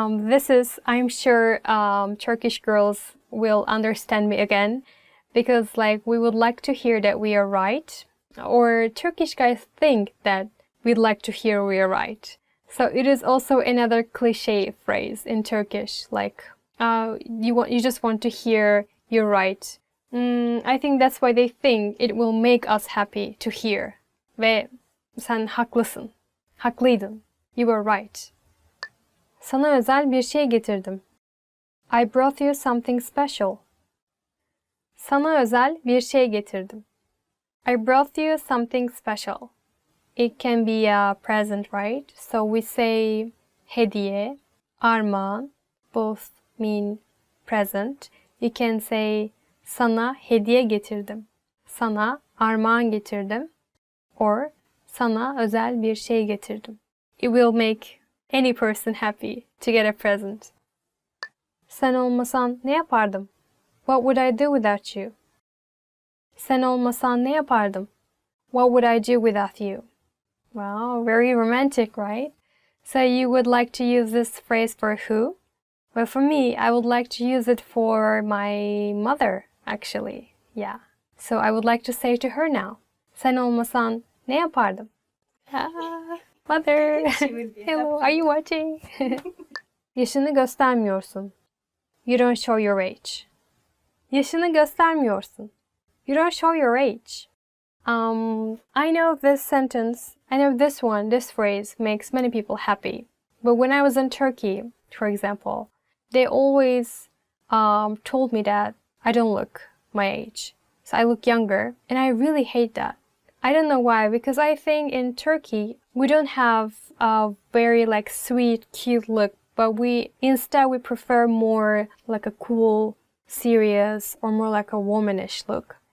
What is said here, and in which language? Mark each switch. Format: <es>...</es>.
<en>This is, I'm sure, Turkish girls will understand me again, because like we would like to hear that we are right, or Turkish guys think that we'd like to hear we are right. So it is also another cliche phrase in Turkish, like you just want to hear you're right. I think that's why they think it will make us happy to hear.</en> <tr>Ve sen haklısın. Haklıydın.</tr> <en>You were right.</en> <tr>Sana özel bir şey getirdim.</tr> <en>I brought you something special.</en> <tr>Sana özel bir şey getirdim.</tr> <en>I brought you something special. It can be a present, right? So we say hediye, armağan, both mean present. You can say</en> <tr>sana hediye getirdim. Sana armağan getirdim.</tr> <en>Or</en> <tr>sana özel bir şey getirdim.</tr> <en>It will make any person happy to get a present.</en> <tr>Sen olmasan ne yapardım?</tr> <en>What would I do without you?</en> <tr>Sen olmasan ne yapardım?</tr> <en>What would I do without you? Wow, very romantic, right? So you would like to use this phrase for who? Well, for me, I would like to use it for my mother, actually. Yeah. So I would like to say to her now,</en> <tr>Sen olmasan ne yapardım?</tr> <en>Ah, mother. Hello, are you watching?</en> <tr>Yaşını göstermiyorsun.</tr> <en>You don't show your age.</en> <tr>Yaşını göstermiyorsun.</tr> <en>You don't show your age. I know this sentence, I know this phrase makes many people happy. But when I was in Turkey, for example, they always told me that I don't look my age. So I look younger, and I really hate that. I don't know why, because I think in Turkey, we don't have a very like sweet, cute look, but instead we prefer more like a cool, serious, or more like a womanish look.</en>